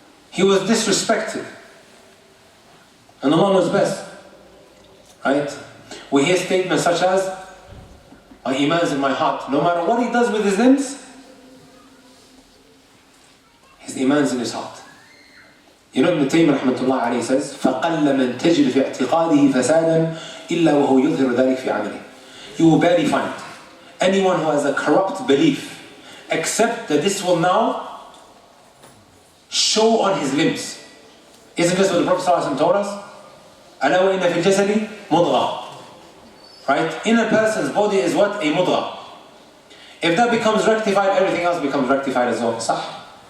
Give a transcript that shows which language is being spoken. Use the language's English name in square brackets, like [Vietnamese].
[English] He was disrespected. And Allah knows best. Right? We hear statements such as, my iman is in my heart. No matter what he does with his limbs, his iman is in his heart. You know, Ibn Taymiyyah rahmatullah alayhi says, [Arabic] فَقَلَّ مَنْ تَجِدُ فِي اعْتِقَادِهِ فَسَادًا إِلَّا وَهُوَ يُظْهِرُ ذَلِكَ فِي عَمَلِهِ. [English] You will barely find anyone who has a corrupt belief, except that this will now show on his limbs. Isn't this what the Prophet ﷺ told us? [Arabic] أَلَا وَإِنَّ فِي الْجَسَدِ مُضْغَةً. Right? [English] In a person's body is what? A mudghah. If that becomes rectified, everything else becomes rectified as well. Sah.